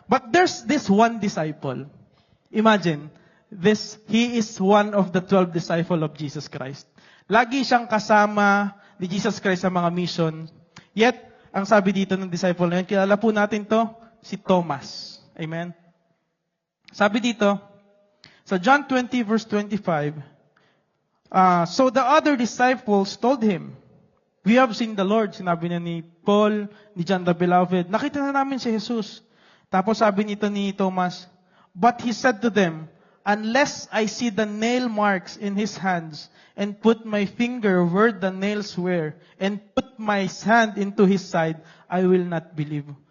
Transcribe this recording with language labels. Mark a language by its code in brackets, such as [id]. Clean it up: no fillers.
[en] But there's this one disciple. Imagine, he is one of the 12 disciples of Jesus Christ. [tl] Lagi siyang kasama ni Jesus Christ sa mga mission. Yet, ang sabi dito ng disciple na yun, kilala po natin to, si Thomas. Amen? Sabi dito, sa [en] John 20 verse 25, so the other disciples told him, we have seen the Lord. [tl] Sinabi niya ni Paul, ni John the Beloved, nakita na namin si Jesus. Tapos sabi nito ni Thomas, [en] but he said to them, unless I see the nail marks in his hands, and put my finger where the nails were, and put my hand into his side, I will not believe.